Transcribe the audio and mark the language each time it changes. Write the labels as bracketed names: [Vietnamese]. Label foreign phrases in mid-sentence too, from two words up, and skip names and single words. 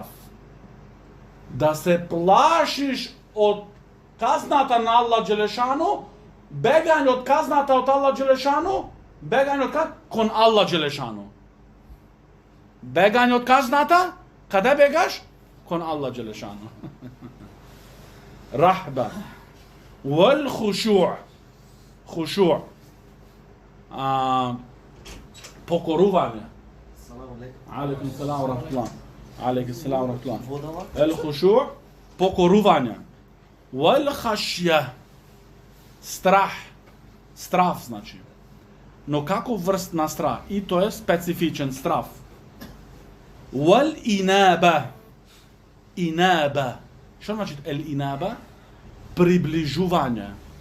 [Macedonian] Да се плашиш од казната на Аллах Джелешану, бегање од казната од Аллах Джелешану, бегање од кон Аллах Джелешану. Бегање од казната, каде бегаш? Кон Аллах Джелешану. Рахба. [Arabic] والخشوع. خشوع. [Macedonian] Покорување. [Arabic] عليكم السلام ورحمة الله. عليكم السلام ورحمة الله. الخشوع, покорување. والخشية. [Macedonian] Страх значи. Но како врст на страх? И тоа е специфичен страх. [Arabic] والإنابة. إنابة. [Macedonian] Што значи [Arabic] الإنابة? [Macedonian] Приближување.